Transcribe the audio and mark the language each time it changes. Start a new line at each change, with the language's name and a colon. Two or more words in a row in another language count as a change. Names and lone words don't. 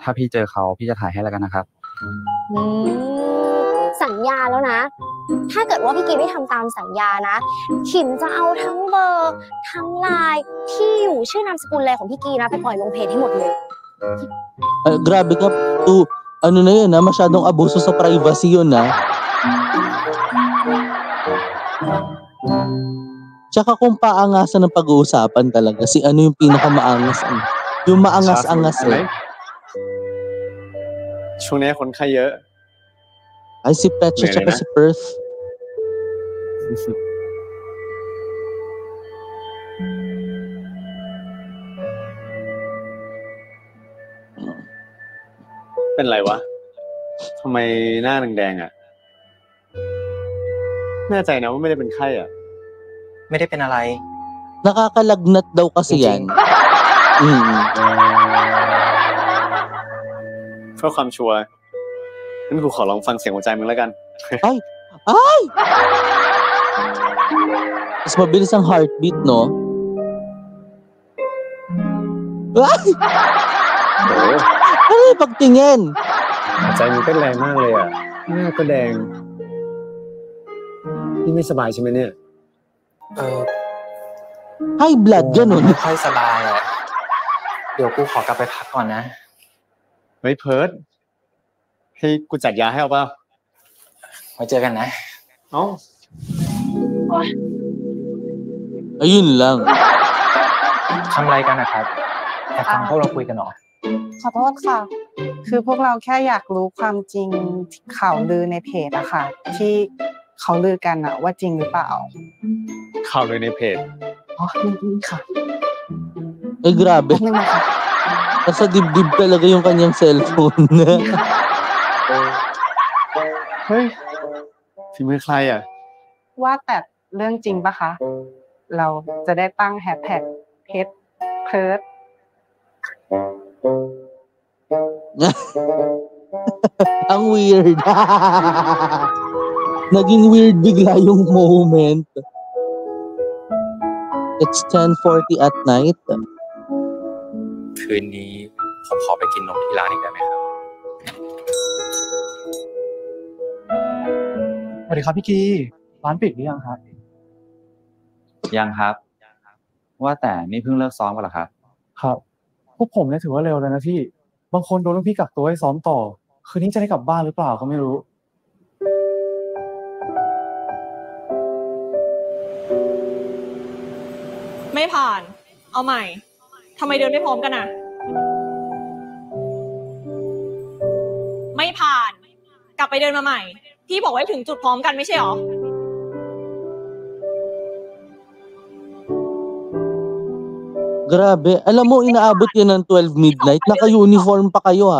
Thai: ถ้าพี่เจอเขาพี่จะถ่ายให้แล้วกันนะครับ สัญญาแล้วนะ ถ้าเกิดว่าพี่กีไม่ทำตามสัญญานะขิมจะเอาทั้งเบอร์ทั้งไลน์ที่อยู่ชื่อนามสกุลอะไรของพี่กีนะไปปล่อยลงเพจให้หมดเลย
Filipino: Grabe ka. Ano na yun, masyadong abuso sa privacy yun, Tsaka kung paangasan ng pag-uusapan talaga, si ano yung pinakamaangas, yung maangas-angas
Thai: ช่วงนี้คนไข้เยอะ
Filipino: Ay, si Petcha tsaka si Perth.
Thai: เป็นไรวะทำไมหน้าแดงๆอ่ะแน่ใจนะว่าไม่ได้เป็นไข้อ่ะ ไม่ได้เป็นอะไร
Filipino: Nakakalagnat daw kasi yan.
Thai: เพื่อความชัวร์งั้นกูขอลองฟังเสียงหัวใจมึงแล้วกัน
Filipino: Ay! Mas mabilis ang heartbeat, no? Ay! Ano yung pagtingin?
Thai: หัวใจมึงเต้นแรงมากเลยอ่ะหน้าก็แดงนี่ไม่สบายใช่ไหมเนี่ย
English: High blood, ganun.
Thai: ไม่ค่อยสบายอ่ะ เดี๋ยวกูขอกลับไปพักก่อนนะ เฮ้ยเพิร์ทให้กูจัดยาให้เอาเปล่า ไว้เจอกันนะ
Filipino: Ayun lang.
Thai: ทำอะไรกันนะครับอยากฟังพวกเราคุยกันหรอ ขอโทษค่ะ คือพวกเราแค่อยากรู้ความจริงข่าวลือในเพจอะค่ะ ที่เขาลือกันอะว่าจริงหรือเปล่า ข่าวเลยในเพจ อ๋อนี่ค่ะ
Filipino: Ay, grabe. Nasa dibdib talaga yung kanyang cellphone.
Thai: เฮ้ยฝีมือใครอ่ะ ว่าแต่เรื่องจริงปะคะ เราจะได้ตั้งแฮชแท็กเพจเพิร์ท
Filipino: Ang weird. Naging weird bigla yung moment.
English: It's 10:40 at night.
Thai: คืนนี้ผมขอไปกินนมที่ร้านอีกได้ไหมครับ สวัสดีครับพี่กีร้านปิดหรือยังครับ ยังครับว่าแต่นี่เพิ่งเลิกซ้อมกันเหรอครับ ครับพวกผมเนี่ยถือว่าเร็วแล้วนะพี่บางคนโดนลูกพี่กักตัวให้ซ้อมต่อคืนนี้จะได้กลับบ้านหรือเปล่าก็ไม่รู้ ไม่ผ่าน เอาใหม่ทำไมเดินไม่พร้อมกันอ่ะ ไม่ผ่าน กลับไปเดินมาใหม่ พี่บอกให้ถึงจุดพร้อมกันไม่ใช่หรอ
Filipino: Grabe. Alam mo, inaabot yun ng 12 midnight. Naka-uniform pa kayo, ha?